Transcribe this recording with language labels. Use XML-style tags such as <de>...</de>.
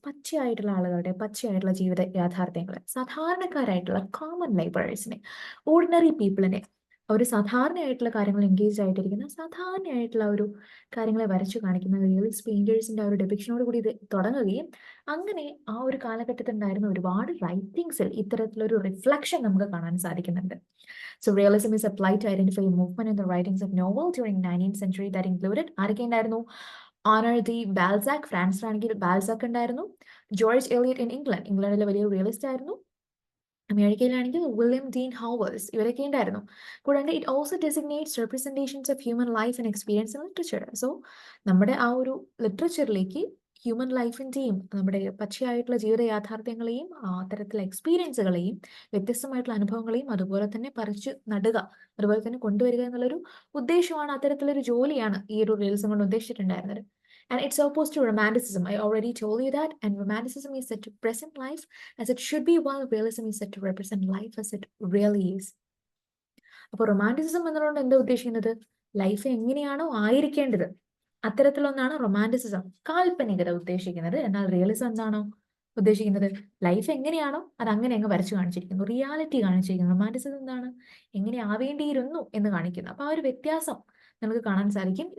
<ml>പച്ചയായിട്ടുള്ള ആളുകളുടെ പച്ചയായിട്ടുള്ള ജീവിത യാഥാർത്ഥ്യങ്ങളെ, സാധാരണക്കാരായിട്ടുള്ള കോമൺ ലേബറേഴ്സിനെ, ഓർഡിനറി പീപ്പിളിനെ, അവർ സാധാരണയായിട്ടുള്ള കാര്യങ്ങൾ എൻഗേജ് ആയിട്ടിരിക്കുന്ന സാധാരണയായിട്ടുള്ള ഒരു കാര്യങ്ങളെ വരച്ചു കാണിക്കുന്ന റിയലിസ്റ്റ് പെയിന്റേഴ്സിന്റെ ആ ഒരു ഡെപിക്ഷനോട് കൂടി ഇത് തുടങ്ങുകയും അങ്ങനെ ആ ഒരു കാലഘട്ടത്തിൽ ഉണ്ടായിരുന്ന ഒരുപാട് റൈറ്റിംഗ്സിൽ ഇത്തരത്തിലൊരു റിഫ്ലക്ഷൻ നമുക്ക് കാണാൻ സാധിക്കുന്നുണ്ട്.</ml> <en>So realism is applied to identify a movement in the writings of Novel during 19th century that included</en> <ml>ആരൊക്കെ ഉണ്ടായിരുന്നു? ഓണർ ദി ബാൽസാക്ക്, ഫ്രാൻസിലാണെങ്കിൽ ബാൽസാക്ക് ഉണ്ടായിരുന്നു. ജോർജ് എലിയറ്റ് ഇൻ ഇംഗ്ലണ്ടിലെ വലിയ റിയലിസ്റ്റ് ആയിരുന്നു. അമേരിക്കയിലാണെങ്കിൽ വില്യം ഡീൻ ഹോവേഴ്സ്, ഇവരൊക്കെ ഉണ്ടായിരുന്നു. കൂടാണ്ട്</ml> <en>It also designates representations of human life and experience in literature.</en> <ml>So നമ്മുടെ ആ ഒരു ലിറ്ററേച്ചറിലേക്ക് ഹ്യൂമൻ ലൈഫിന്റെയും നമ്മുടെ പച്ചയായിട്ടുള്ള ജീവിത യാഥാർത്ഥ്യങ്ങളെയും അത്തരത്തിലുള്ള എക്സ്പീരിയൻസുകളെയും വ്യത്യസ്തമായിട്ടുള്ള അനുഭവങ്ങളെയും അതുപോലെ തന്നെ പറിച്ചു നടുക, അതുപോലെ തന്നെ കൊണ്ടുവരിക എന്നുള്ളൊരു ഉദ്ദേശമാണ്, അത്തരത്തിലൊരു ജോലിയാണ് ഈ ഒരു റിയലിസം കൊണ്ട് ഉദ്ദേശിച്ചിട്ടുണ്ടായിരുന്നത്.</ml> <en>And it's opposed to romanticism. I already told you that. And romanticism is set to present life as it should be, while realism is set to represent life as it really is.</en> <ml>അപ്പോൾ romanticism എന്നുള്ളത് എന്താ ഉദ്ദേശിക്കുന്നത്? Life എങ്ങനെയാണോ ആയിരിക്കേണ്ടത് അത്തരത്തിലൊന്നാണ് romanticism, കാൽപ്പനികത ഉദ്ദേശിക്കുന്നത്. എന്നാൽ realism എന്താണോ ഉദ്ദേശിക്കുന്നത്? Life എങ്ങനെയാണോ അത് അങ്ങനെ അങ്ങ് വരച്ചു കാണിച്ചിരിക്കുന്നു, റിയാലിറ്റി കാണിച്ചിരിക്കുന്നു. റൊമാൻറ്റിസിസം എന്താണ്? എങ്ങനെ ആവേണ്ടിയിരുന്നു എന്ന് കാണിക്കുന്നു. അപ്പൊ ആ ഒരു വ്യത്യാസം നമുക്ക് കാണാൻ സാധിക്കും.</ml>